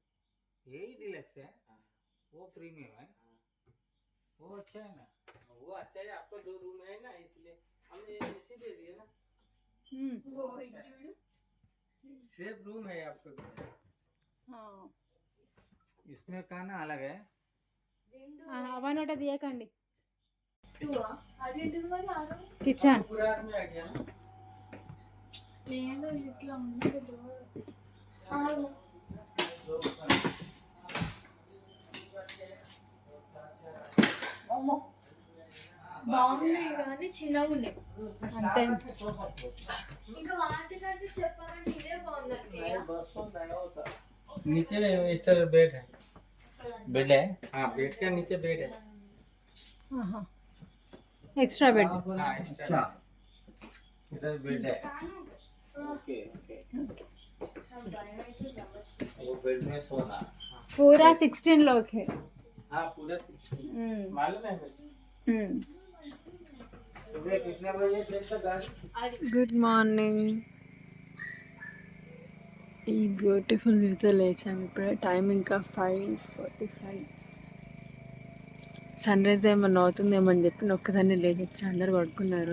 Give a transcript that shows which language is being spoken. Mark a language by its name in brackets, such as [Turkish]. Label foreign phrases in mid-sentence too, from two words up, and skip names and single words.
[Hindi] यही डिलक्स है, वो प्रीमियम है। वो अच्छा है ना, वो अच्छा है, आपको 2 रूम है ना, इसलिए हमने ऐसे दे दिए ना। [English] safe room [Hindi] है आपको। इसमें खाना अलग है। [Telugu] అవన్నోట తీయకండి కిచెన్ [Hindi] पूरा आदमी आ गया ना। [Telugu] బాగున్నాయి కానీ చిన్నగా ఉన్నాయి. అంతే ఇంకా వాటికంటే చెప్పాలంటే ఇదే బాగుందండి. [Hindi] नीचे [English] extra bed [Hindi] है। बेड है। हाँ, बेड का नीचे बेड है। [English] extra bed [Hindi] हाँ, एक्स्ट्रा इधर बेड है। [English] okay okay. [Hindi] वो बेड में सोना। पूरा 16 लोग है हाँ, पूरा 16 मालूम है मुझे। सुबह कितने बजे चलता गाड़ी? [English] good morning. [Telugu] ఈ బ్యూటిఫుల్ వ్యూతో లేచాము ఇప్పుడే. టైం ఇంకా 5:45. [English] sun rise [Telugu] ఏమన్నా అవుతుందేమో అని చెప్పి ఒక్కదాన్ని లేచి వచ్చి అందరు పడుకున్నారు.